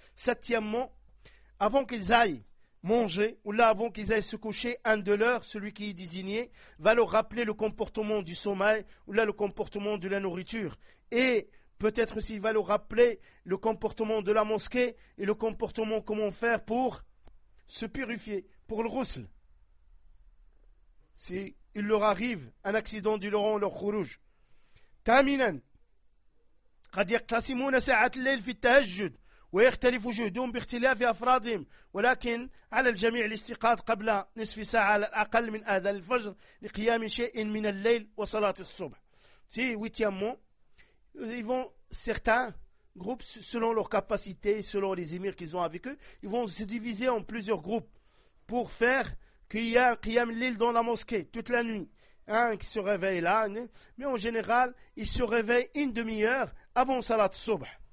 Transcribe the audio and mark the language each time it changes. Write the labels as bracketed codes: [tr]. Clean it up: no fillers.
[fr] Septièmement, avant qu'ils aillent manger ou là avant qu'ils aillent se coucher, un de leurs, celui qui est désigné, va leur rappeler le comportement du sommeil ou là le comportement de la nourriture, et peut-être aussi va leur rappeler le comportement de la mosquée et le comportement comment faire pour se purifier pour le ghusl si il leur arrive un accident durant leur khourouj. [ar] Taminan, قد يقتسمون ساعة الليل في التهجد ويختلف جهدهم باختلاف أفرادهم, ولكن على الجميع الاستيقاظ قبل نصف ساعة على الأقل من أذان الفجر لقيام شيء من الليل وصلاة الصبح. [fr] في huitièmement, ils vont, certains groupes selon leurs capacités, selon les émirs qu'ils ont avec eux, ils vont se diviser en plusieurs groupes pour faire qu'il y ait un qiyam al-layl dans la mosquée toute la nuit. Un qui se réveille là, mais en général, il se réveille une demi-heure avant salat subh.